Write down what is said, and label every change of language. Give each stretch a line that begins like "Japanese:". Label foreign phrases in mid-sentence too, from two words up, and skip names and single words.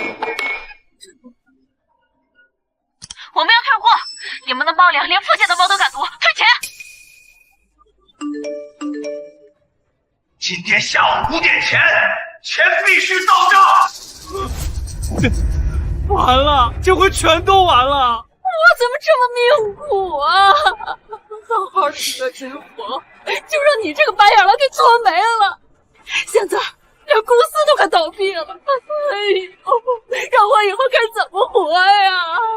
Chinese: 我們要退貨，你們的貓糧連傅家的貓都敢奪，退錢！今天下午5點前，錢必須到賬。完了，這回全都完了！我怎麼這麼命苦啊？好好的一個人活，就讓你這個白眼狼給搓沒了。現在連公司都快倒閉了，哎呦，讓我以後該怎麼活呀？